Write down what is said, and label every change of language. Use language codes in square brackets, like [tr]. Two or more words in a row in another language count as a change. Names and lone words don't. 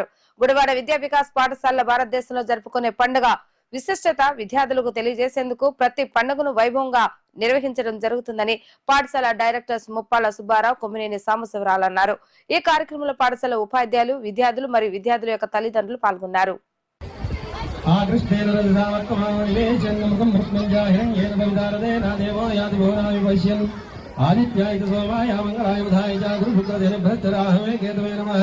[te] గుడివాడ విద్యా వికాస్ పాఠశాల భారతదేశంలో జరుపుకునే పండుగ విశిష్టత విద్యార్థులకు తెలియజేసేందుకు ప్రతి పండుగను వైభవంగా నిర్వహించడం జరుగుతుందని పాఠశాల డైరెక్టర్స్ ముప్పాల సుబ్బారావు, కొమ్మినేని సాంబశివరావు అన్నారు. ఈ కార్యక్రమంలో పాఠశాల ఉపాధ్యాయులు, విద్యార్థులు మరియు విద్యార్థుల యొక్క తల్లిదండ్రులు పాల్గొన్నారు. [sa] आदित्याय सोमाय मंगलाय बुधाय जागुरुपुत्रदेव भद्राहवे केतवे नमः।